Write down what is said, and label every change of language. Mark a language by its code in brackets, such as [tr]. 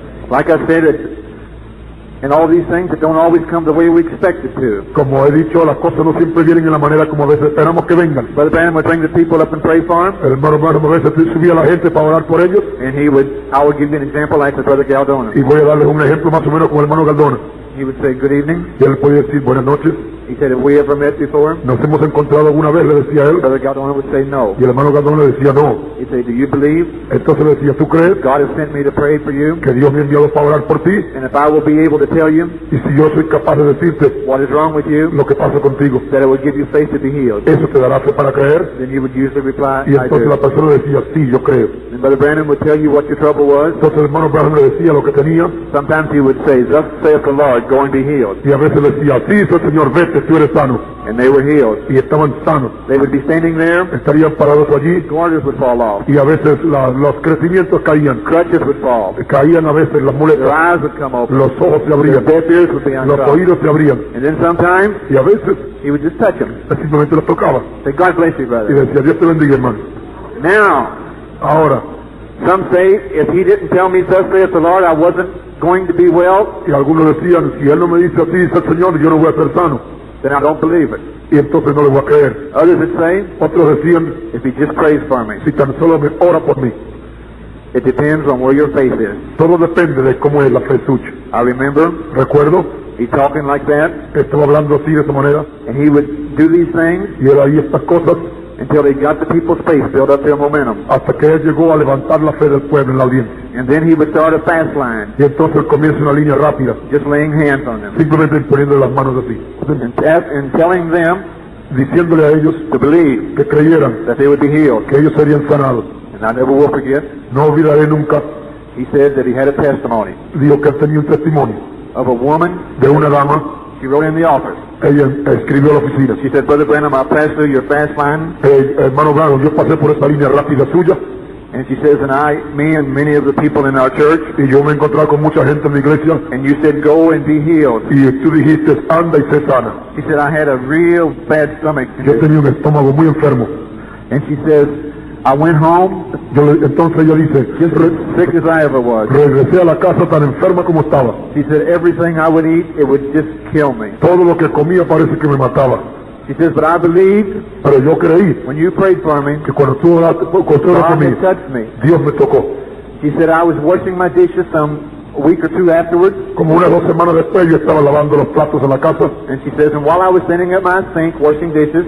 [en] Like I said, in all these things, it don't always come the way we expect it to. [es] Como he dicho, las cosas no siempre vienen en la manera como a veces esperamos que vengan. [en] Brother Branham would bring the people up and pray for him, [es] El hermano Branham a veces subía a la gente para orar por ellos [en] and I would give you an example like the Brother Galdona. [es] y voy a darles un ejemplo más o menos con el hermano Galdona. [en] He would say, good evening. [es] Y él podía decir buenas noches. [en] He said, have we ever met before? [es] Nos hemos encontrado alguna vez, le decía él. [en] Brother Galdona would say, no. [es] Y el hermano Galdona le decía no. [en] He'd say, do you believe [es] Entonces le decía, ¿tú crees [en] God has sent me to pray for you? [es] que Dios me ha enviado para orar por ti? [en] And if I will be able to tell you [es] Y si yo soy capaz de decirte [en] what is wrong with you, [es] lo que pasa contigo, [en] that it will give you faith to be healed, [es] ¿eso te dará fe para creer? [en] then you would usually reply, [es] Y [en] I [es] entonces la [en] do. [es] persona decía, sí, yo creo. [en] And Brother Branham would tell you what your trouble was. [es] Entonces el hermano Branham le decía lo que tenía [en] Sometimes he would say, thus saith the Lord, go and be healed. [es] y a veces le decía, sí, soy Señor, vete, tú eres sano. [en] And they were healed. [es] Y estaban sanos. [en] They would be standing there, [es] Estarían parados allí [en] garters would fall off, [es] y a veces los crecimientos caían. [en] crutches would fall, [es] Caían a veces las [en] their [es] muletas, [en] eyes would come open, [es] los ojos se [en] their [es] abrían, [en] deaf ears would be [es] los [en] unstopped. [es] oídos se abrían. [en] And then sometimes [es] Y a veces [en] he would just touch them. [es] simplemente los tocaba. [en] Say, God bless you, [es] Y [en] brother. [es] decía, Dios te bendiga, hermano. [en] Now, [es] Ahora, [en] some say, if he didn't tell me thus saith the Lord, I wasn't going to be well, [es] y algunos decían, si él no me dice así, dice el Señor, yo no voy a ser sano. [en] then I don't believe it. [es] Y entonces no le voy a creer. [en] Others would say, [es] Otros decían, [en] if he just prays for me. [es] si tan solo me ora por mí. [en] It depends on where your faith is. [es] Todo depende de cómo es la fe suya. [en] I remember [es] Recuerdo, [en] he talking like that, [es] estaba hablando así de esa manera, [en] and he would do these things [es] y él ahí estas cosas, [en] until he got the people's faith, build up their momentum. [es] hasta que él llegó a levantar la fe del pueblo en la audiencia. [en] And then he would start a fast line, [es] Y entonces él comienza una línea rápida, [en] just laying hands on them, [es] simplemente poniendo las manos así, [en] and telling them [es] diciéndole a ellos [en] to believe [es] que creyeran [en] that they would be healed. [es] que ellos serían sanados. [en] And I never will forget, [es] No olvidaré nunca, [en] he said that he had a testimony [es] dijo que él tenía un testimonio [en] of a woman. [es] de una dama, [en] She wrote in the office. [es] ella escribió a la oficina. [en] She said, Brother Branham, I passed through your fast line. [es] Hermano Branham, yo pasé por esa línea rápida suya [en] And she says, and me and many of the people in our church, [es] y yo me he encontrado con mucha gente en la iglesia [en] and you said, go and be healed. [es] y tú dijiste, anda y sé sana. [en] She said, I had a real bad stomach. [es] Yo tenía un estómago muy enfermo. [en] And she says, I went home, [es] Entonces ella dice, [en] just as sick as I ever was. [es] regresé a la casa tan enferma como estaba. [en] She said, everything I would eat, it would just kill me. [es] Todo lo que comía parece que me mataba. [en] She says, but I believed [es] Pero yo creí [en] when you prayed for me, [es] que cuando tú oraste por [en] God [es] mí, [en] had touched me. [es] Dios me tocó. [en] She said, I was washing my dishes a week or two afterwards. [es] Como unas 2 semanas después yo estaba lavando los platos en la casa [en] And she says, and while I was standing at my sink washing dishes,